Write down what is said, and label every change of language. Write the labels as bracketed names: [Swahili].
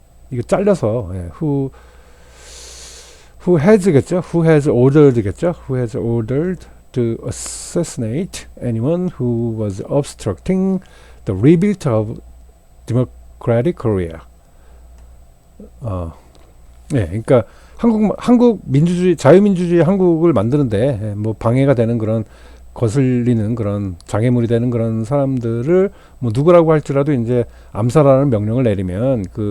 [Korean] 이거 잘려서, 예, [English] who has [Korean] 겠죠? [English] Who has ordered겠죠? Who has ordered to assassinate anyone who was obstructing the rebuild of democratic Korea. [Korean] 네, 그러니까 한국 민주주의, 자유민주주의 한국을 만드는데 뭐 방해가 되는 그런 거슬리는 그런 장애물이 되는 그런 사람들을 뭐 누구라고 할지라도 이제 암살하는 명령을 내리면